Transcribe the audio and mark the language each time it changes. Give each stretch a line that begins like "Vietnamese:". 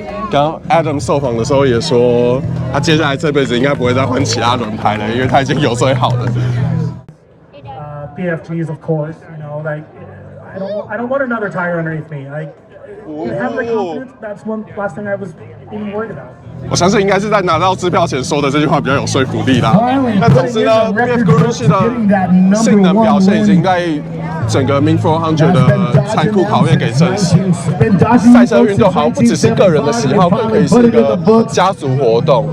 Chinese: 刚 Adam 受访的时候也说，他接下来这辈子应该不会再换其他轮胎了，因为他已经有最好的。
English: BFGs, of course. You know, like I don't want another tire underneath me. Like, have the confidence. That's one last thing I was even worried about.
Chinese: 我相信应该是在拿到支票前说的这句话比较有说服力啦。那总之呢 ，BF Gurus 的性能表现已经在整个Mint 400的残酷考验给证实。赛车运动好像不只是个人的喜好，更可以是一个家族活动。